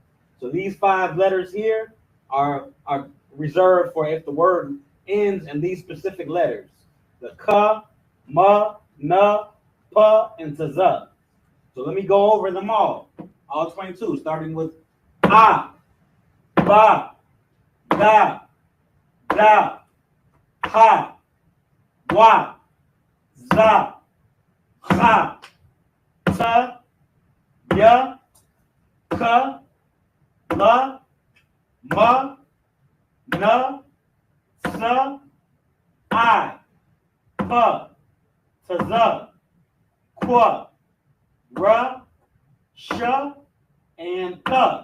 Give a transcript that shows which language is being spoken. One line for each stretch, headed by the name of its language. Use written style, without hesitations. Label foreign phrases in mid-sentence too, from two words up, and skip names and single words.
English: So these 5 letters here are reserved for if the word ends in these specific letters: the Ka, Ma, Na, Pa, and Tza. So let me go over them all 22, starting with A, Ba, Da, Da, Ha, Wa, Za, Ha, Ta, Ya, Ka, La, Ma, Na, Sa, I, Pa, Tza, Kwa, Ra, Sha, and Ka.